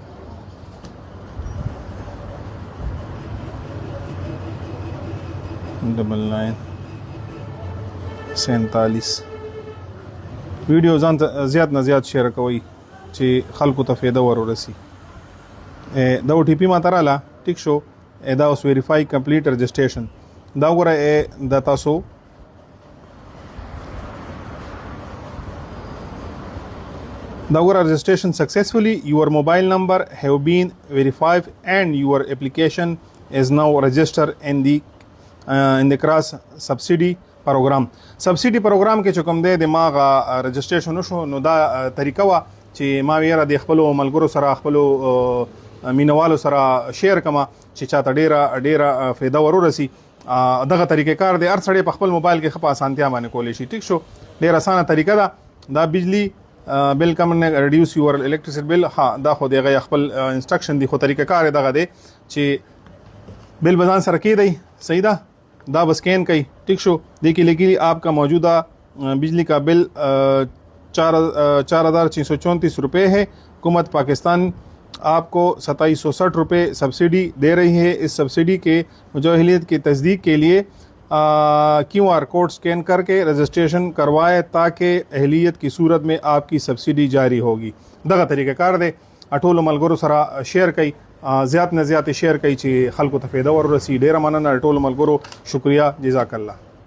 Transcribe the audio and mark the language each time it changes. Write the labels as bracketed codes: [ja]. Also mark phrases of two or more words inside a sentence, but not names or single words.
[ps] 47 ویډیو ځان زیات نه زیات شیر کوئ چې خلکو ته فایده ورورسي دا او ټي پی ماته رااله ټیک شو دا اوس [en] verify complete registration [ps] دا وګوره دا تاسو دا وګوره registration successfully your [en] mobile number have been verified and your application is now registered in the cross subsidy program کې چې کوم دی د ماغه رجسټریشن شو نو دا طریقه [ps] وا چې ما ویره د خپل ملګرو سره خپل مینوالو سره شیر کما چې چاته ډیره فایده ورورسي دغه طریقې کار دی هر سړی په خپل موبایل کې خپل اسانتیا باندې کولی شي ټیک شو ډیره اسانه طریقه ده دا بجلی بل کم نه [en] reduce your electricity bill [ps] ها دا خو دغه خپل انسټرکشن دی خو طریقه کار دغه دی چې بل بزان سره کې دی صحیح ده دا بسکین کوي ٹھیک شو [ur] دیکھیے لیکن آپ کا موجودہ بجلی کا بل 4,634 روپے ہے حکومت پاکستان آپ کو 2760 روپے سبسڈی دے رہی ہے اس سبسڈی کے مجوہلیت کی تصدیق کے لیے کیو آر کوڈ سکین کر کے رجسٹریشن کروائے تاکہ اہلیت کی صورت میں آپ کی سبسڈی جاری ہوگی [ps] دغه طریقه کار دی ټولو ملګرو سره شیر کوي زیات نه زیات شیر کوي چې خلکو ته فایده ورسي ډیره مننه ټولو ملګرو شکریا [ar] جزاک الله